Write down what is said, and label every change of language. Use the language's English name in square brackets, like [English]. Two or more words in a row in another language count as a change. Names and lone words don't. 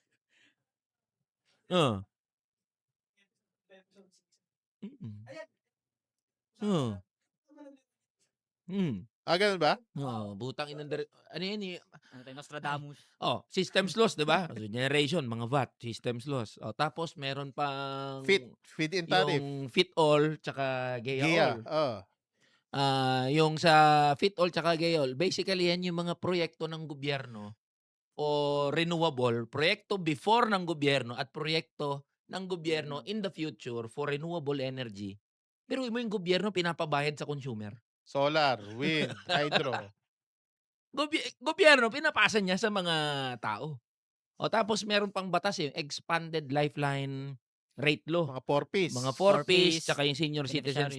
[Filipino] Oo. Oo. Ganun ba? Butang inang ano yan eh? Ano tayo, Nostradamus. [English] Systems laws, di ba? Generation, mga VAT, systems laws. [Filipino] Tapos meron pang [English] Feed-in tariff. [Filipino] yung fit-all tsaka Gia. gaya-all. Yung sa fit-all tsaka gaya-all, basically yan yung mga proyekto ng gobyerno o renewable, proyekto before ng gobyerno at proyekto ng gobyerno [English] in the future for renewable energy. [Filipino] Pero mo yung gobyerno pinapabayad sa consumer. [English] Solar, wind, hydro. [Filipino] Gobyerno pinapasa niya sa mga tao. Tapos meron pang batas yung [English] expanded lifeline rate law. [Filipino] Mga 4-piece. Mga 4-piece, 4-piece, tsaka yung [English] senior citizens